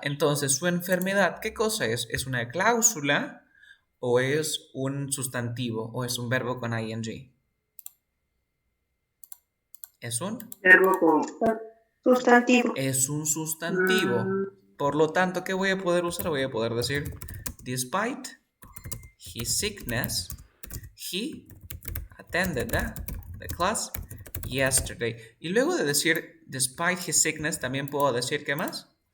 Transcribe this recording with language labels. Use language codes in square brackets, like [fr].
[es] Entonces, su enfermedad, ¿qué cosa es? ¿Es una cláusula o es un sustantivo o es un verbo con ing? ¿Es un? Verbo con. Sustantivo. Es un sustantivo. Por lo tanto, ¿qué voy a poder usar? Voy a poder decir, [en] despite his sickness, he attended the class yesterday. [es] Y luego de decir [en] despite his sickness, [es] también puedo decir, ¿qué más?